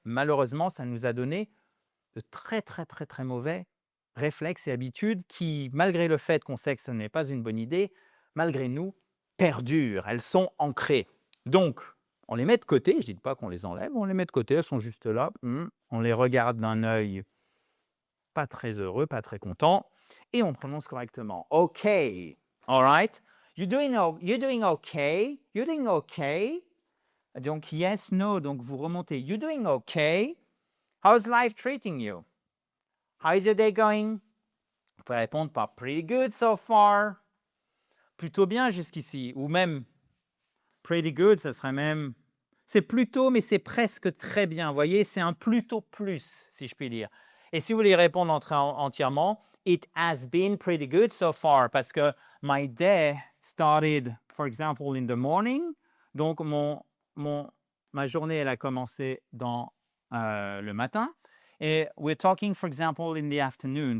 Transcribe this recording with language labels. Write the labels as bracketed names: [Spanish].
[French] Malheureusement, ça nous a donné de très mauvais réflexes et habitudes qui, malgré le fait qu'on sait que ce n'est pas une bonne idée, malgré nous, perdurent, elles sont ancrées. Donc, on les met de côté, je ne dis pas qu'on les enlève, on les met de côté, elles sont juste là, on les regarde d'un œil pas très heureux, pas très content, et on prononce correctement. [English] OK, all right, you're doing okay, you're doing okay. Donc, yes, no, [French] donc vous remontez, [English] you're doing okay. How's life treating you? How is your day going? [French] Vous pouvez répondre par [English] pretty good so far. [French] Plutôt bien jusqu'ici, ou même [English] pretty good, [French] ça serait même, c'est plutôt, mais c'est presque très bien. Vous voyez, c'est un plutôt plus, si je puis dire. Et si vous voulez répondre entièrement, [English] it has been pretty good so far, [French] parce que [English] my day started, for example, in the morning. [French] Donc, ma journée, elle a commencé dans le matin. [English] Et we're talking, for example, in the afternoon.